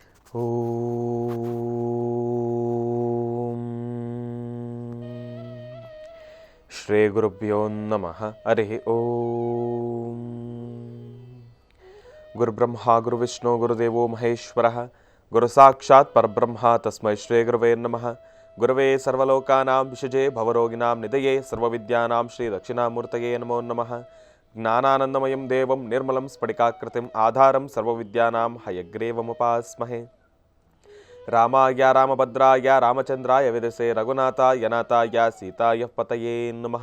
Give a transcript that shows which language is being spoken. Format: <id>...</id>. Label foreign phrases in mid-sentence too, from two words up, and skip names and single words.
<sa>ಓಂ ಶ್ರೀ ಗುರುಭ್ಯೋ ನಮಃ. ಹರಿ ಓಂ. ಗುರುಬ್ರಹ್ಮ ಗುರುವಿಷ್ಣು ಗುರುದೇವೋ ಮಹೇಶ್ವರಃ. ಗುರು ಸಾಕ್ಷಾತ್ ಪರಬ್ರಹ್ಮ ತಸ್ಮೈ ಶ್ರೀ ಗುರುವೇ ನಮಃ. ಗುರವೇ ಸರ್ವಲೋಕಾನಾಂ ವಿಷಜೇ ಭವರೋಗಿಣಾಂ ನಿಧಯೇ ಸರ್ವವಿದ್ಯಾನಾಂ ಶ್ರೀ ದಕ್ಷಿಣಾಮೂರ್ತಯೇ ನಮೋ ನಮಃ. ಜ್ಞಾನಾನಂದಮಯಂ ದೇವಂ ನಿರ್ಮಲಂ ಸ್ಫಟಿಕಾಕೃತಿಂ ಆಧಾರಂ ಸರ್ವವಿದ್ಯಾನಾಂ ಹಯಗ್ರೀವಮುಪಾಸ್ಮಹೇ. ರಾಮಾಯ ರಾಮಭದ್ರಾಯ ರಾಮಚಂದ್ರಾಯ ವಿದಸೆ ರಘುನಾಥಾಯ ನಾಥಾಯ ಸೀತಾಯ ಪತಯೇ ನಮಃ.</sa>